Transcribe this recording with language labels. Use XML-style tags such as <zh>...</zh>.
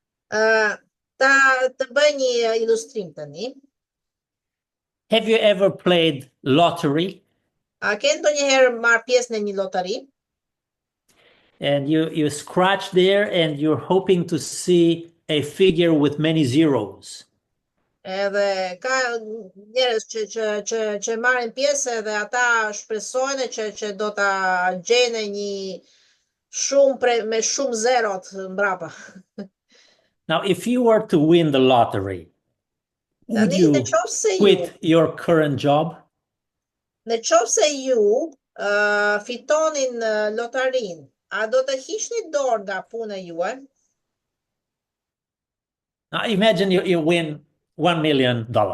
<sq>Të bëj një ilustrim tani.</sq> <en>Have you ever played lottery?</en> <sq>A ke ndonjëherë marrë pjesë në një lotari?</sq> <en>And you scratch there and you're hoping to see a figure with many zeros.</en> <sq>Edhe ka njerëz që marrin pjesë edhe ata shpresojnë që do ta gjejnë një me shumë zerot mbrapa.</sq> <en>Now, if you were to win the lottery, would</en> <sq>Tani,</sq> <en>you</en> <sq>nëse</sq> <en>quit your current job?</en> <sq>ju fitonin lotarin, a do të hiqni dorë nga puna juaj?</sq> <en>Now, imagine you win $1 million.</en>